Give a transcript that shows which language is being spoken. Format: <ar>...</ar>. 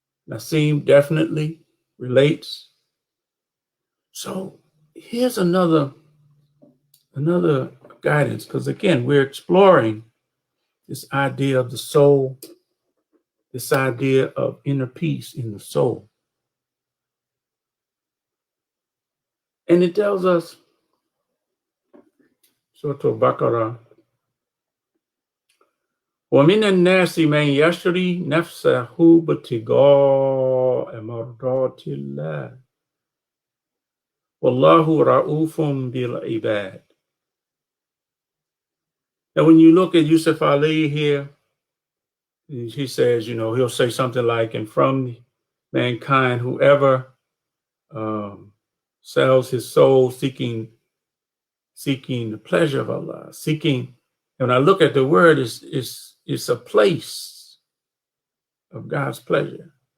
<en>Naseem definitely relates. So here's another guidance, because again, we're exploring this idea of the soul, this idea of inner peace in the soul. And it tells us,</en> <ar>Surah Al-Baqarah, وَمِنَ النَّاسِ مَنْ يَشْرِي نَفْسَهُ ابْتِغَاءَ مَرْضَاتِ اللَّهِ وَاللَّهُ رَءُوفٌ بِالْعِبَادِ.</ar> <en>Now, when you look at Yusuf Ali here, he says, he'll say something like, and from mankind, whoever sells his soul seeking the pleasure of Allah, and when I look at the word, it's a place of God's pleasure.</en>